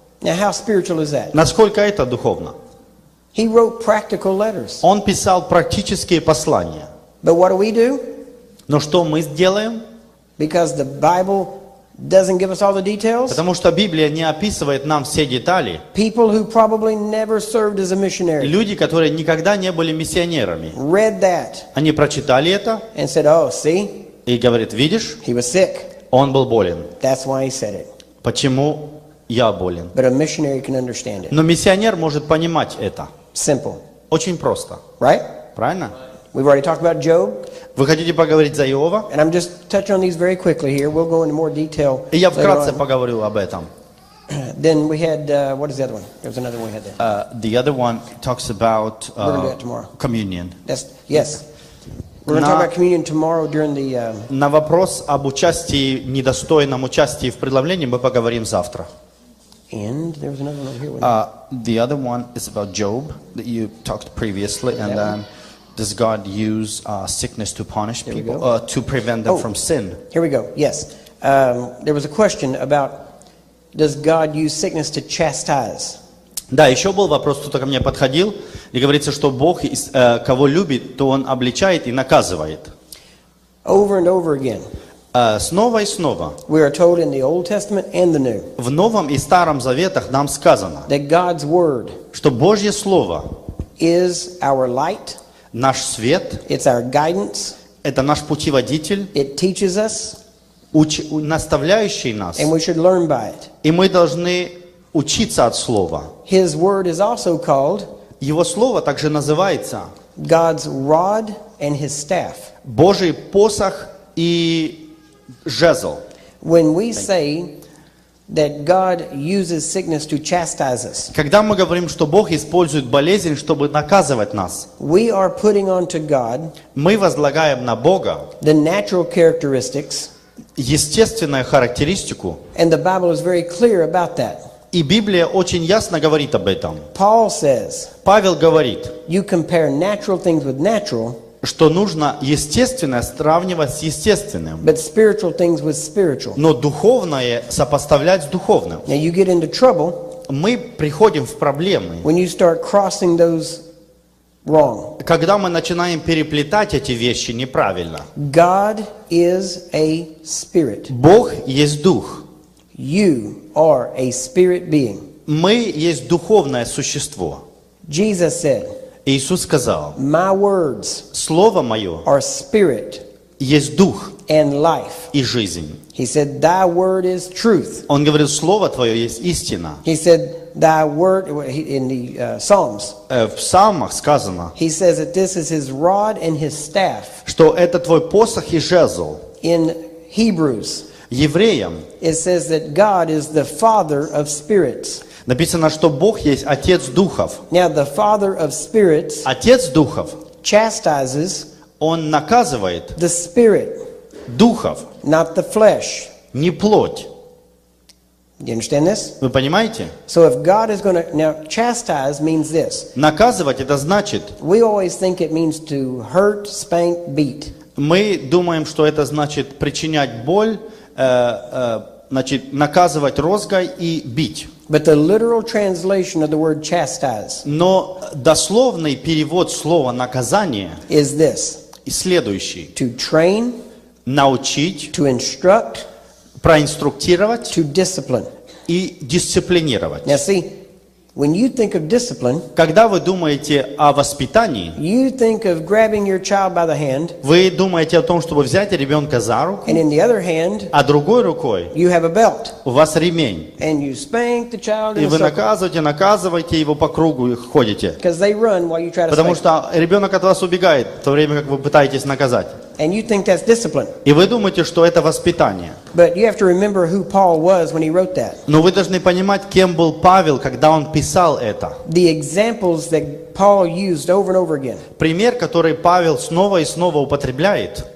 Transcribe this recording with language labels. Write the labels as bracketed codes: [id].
[en] Now, how spiritual is that? [ru] Насколько это духовно? [en] He wrote practical letters. [ru] Он писал практические послания. [en] But what do? [ru] Но что мы сделаем? [en] Because the Bible doesn't give us all the details. [ru] Потому что Библия не описывает нам все детали. [en] People who probably never served as a missionary [ru] Люди, которые никогда не были миссионерами, [en] read that [ru] они прочитали это [en] and said, oh, see, [ru] и говорят: видишь, [en] he was sick. [ru] он был болен. [en] That's why he said it. [ru] Почему я болен? [en] But a missionary can understand it. [ru] Но миссионер может понимать это. [en] Simple. [ru] Очень просто. [en] Right? [ru] Правильно? [en] We've already talked about Job. [ru] Вы хотите поговорить за Иова? [en] And I'm just touching on these very quickly here. We'll go into more detail [ru] И я [en] later [ru] вкратце [en] on. [ru] поговорю об этом. [en] Then we had, what is the other one? There was another one we had there. The other one talks about We're going to do that tomorrow. communion. Yes. We're going to talk about communion tomorrow during the... [ru] На вопрос об участии, недостойном участии в предломлении мы поговорим завтра. [en] And there was another one over here. The other one is about Job that you talked previously, and then does God use sickness to punish There we people, go. to prevent them Oh. from sin? Here we go. Yes. There was a question about, does God use sickness to chastise? [ru] Да, еще был вопрос, кто-то ко мне подходил, и говорится, что Бог, кого любит, то Он обличает и наказывает. [en] Over and over again. [ru] Снова и снова. [en] We are told in the Old Testament and the New [ru] В Новом и Старом Заветах нам сказано, [en] that God's Word [ru] что Божье Слово, [en] is our light, [ru] наш свет, [en] it's our guidance, [ru] это наш путеводитель, [en] it teaches us, [ru] наставляющий нас, [en] and we should learn by it. [ru] и мы должны учиться от Слова. [en] His Word is also called [ru] Его Слово также называется [en] God's rod and His staff. [ru] Божий посох и жезл. [en] When we say that God uses sickness to chastise us, [ru] Когда мы говорим, что Бог использует болезнь, чтобы наказывать нас, [en] we are putting onto God [ru] мы возлагаем на Бога [en] the natural characteristics, [ru] естественную характеристику, [en] and the Bible is very clear about that. [ru] и Библия очень ясно говорит об этом. [en] Paul says, [ru] Павел говорит, [en] you compare natural things with natural, [ru] что нужно естественное сравнивать с естественным, [en] but spiritual things with spiritual. [ru] но духовное сопоставлять с духовным. [en] Now you get into trouble [ru] Мы приходим в проблемы, [en] when you start crossing those wrong. [ru] когда мы начинаем переплетать эти вещи неправильно. [en] God is a spirit. [ru] Бог есть дух. [en] You are a spirit being. [ru] Мы есть духовное существо. [en] Jesus said, [ru] Иисус сказал: [en] My words [ru] Слово Мое [en] are spirit [ru] есть дух [en] and life. [ru] и жизнь. [en] He said, Thy word is truth. [ru] Он говорит, Слово Твое есть истина. [en] He said, Thy word, in the Psalms, [ru] В Псалмах сказано, [en] he says that this is his rod and his staff. [ru] что это Твой посох и жезл. [en] In Hebrews, [ru] Евреям [en] it says that God is the Father of spirits. [ru] написано, что Бог есть Отец духов. [en] Now, the Father of spirits [ru] Отец духов, [en] chastises [ru] Он наказывает [en] the spirit, [ru] духов, [en] not the flesh. [ru] не плоть. [en] You understand this? [ru] Вы понимаете? [en] So if God is going to, now chastise means this. [ru] Наказывать это значит, [en] We always think it means to hurt, spank, beat. [ru] мы думаем, что это значит причинять боль, значит наказывать розгой и бить. [en] But the literal translation of the word chastise [ru] Но дословный перевод слова наказание [en] is this: [ru] и следующий: [en] to train, [ru] научить, [en] to instruct, [ru] проинструктировать [en] to discipline. [ru] и дисциплинировать. [en] Now see, when you think of discipline, [ru] Когда вы думаете о воспитании, [en] you think of grabbing your child by the hand, [ru] вы думаете о том, чтобы взять ребенка за руку, [en] and in the other hand, [ru] а другой рукой [en] you have a belt, [ru] у вас ремень. [en] and you spank the child [ru] И [en] in a [ru] вы [en] circle, [ru] наказываете его по кругу и ходите. [en] because they run while you try to [ru] Потому [en] spank. [ru] что ребенок от вас убегает, в то время как вы пытаетесь наказать. [en] And you think that's discipline. [ru] И вы думаете, что это воспитание. [en] But you have to remember who Paul was when he wrote that. [ru] Но вы должны понимать, кем был Павел, когда он писал это. [en] The examples that Paul used over and over again [ru] Пример, который Павел снова и снова употребляет,